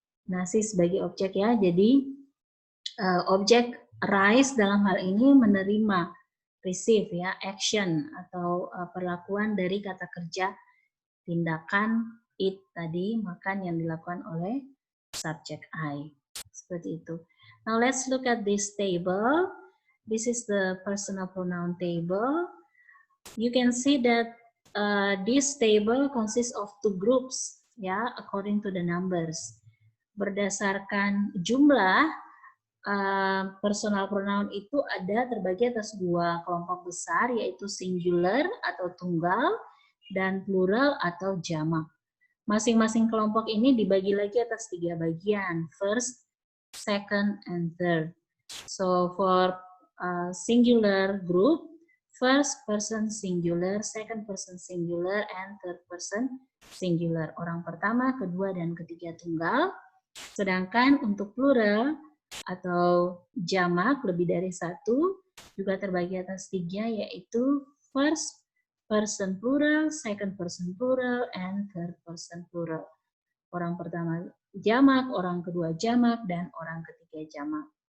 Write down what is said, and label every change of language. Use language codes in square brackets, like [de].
[id] Nasi sebagai objek ya, jadi objek rice dalam hal ini menerima, receive ya, action atau perlakuan dari kata kerja, tindakan eat tadi, makan yang dilakukan oleh subject I. Seperti itu. [en] Now let's look at this table. This is the personal pronoun table. You can see that this table consists of two groups, ya, according to the numbers. [id] Berdasarkan jumlah, personal pronoun itu ada terbagi atas dua kelompok besar, yaitu singular atau tunggal dan plural atau jamak. Masing-masing kelompok ini dibagi lagi atas tiga bagian, first, second, and third. [en] So for singular group, first person singular, second person singular, and third person singular. [id] Orang pertama, kedua, dan ketiga tunggal. Sedangkan untuk plural atau jamak lebih dari satu juga terbagi atas tiga, yaitu [en] first person plural, second person plural, [id] and third person plural. Orang pertama jamak, orang kedua jamak, dan orang ketiga jamak.